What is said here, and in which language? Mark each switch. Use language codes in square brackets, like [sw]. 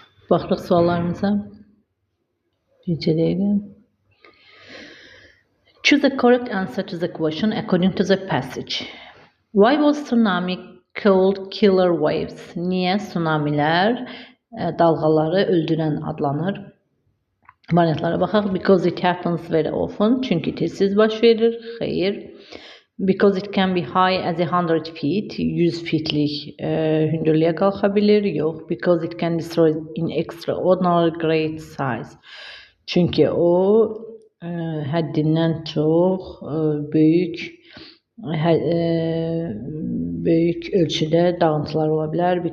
[az] Baxırıq suallarımıza. Bircə dəqiqə. [en] Choose the correct answer to the question according to the passage. Why was tsunami called killer waves? [az] Niyə tsunamilər dalğaları öldürən adlanır? Variantlara baxaq. [en] Because it happens very often. [az] Çünki tez baş verir. Xeyr. [en] Because it can be high as 100 feet. [az] 100 feetlik hündürlüyə qalxa bilir. Yox. [en] Because it can destroy in extraordinary great size. [az] Çünki o həddindən çox böyük ölçüdə dağıntılar ola bilər.